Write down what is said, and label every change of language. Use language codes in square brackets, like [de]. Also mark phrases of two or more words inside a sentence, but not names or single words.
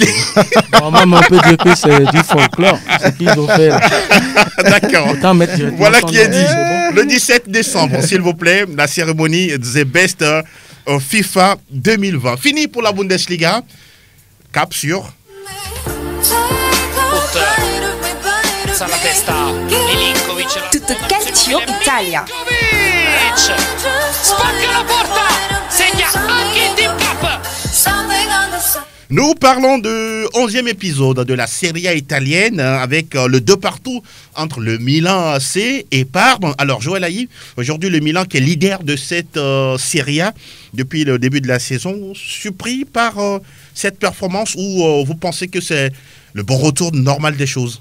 [fr] Normalement, on peut dire que c'est du folklore, ce qu'ils ont fait. D'accord. Voilà qui est dit. Le 17 décembre, s'il vous plaît, la cérémonie The Best FIFA 2020. Fini pour la Bundesliga. Cap sur... [it] Tutto calcio Italia. Spacca la porta. Segna anche Team Cup. [fr] Nous parlons du 11e épisode de la Serie A italienne avec le 2-2 entre le Milan AC et Parme. Alors Joël Aïe, aujourd'hui le Milan qui est leader de cette Serie A depuis le début de la saison, surpris par cette performance ou vous pensez que c'est le bon retour normal des choses?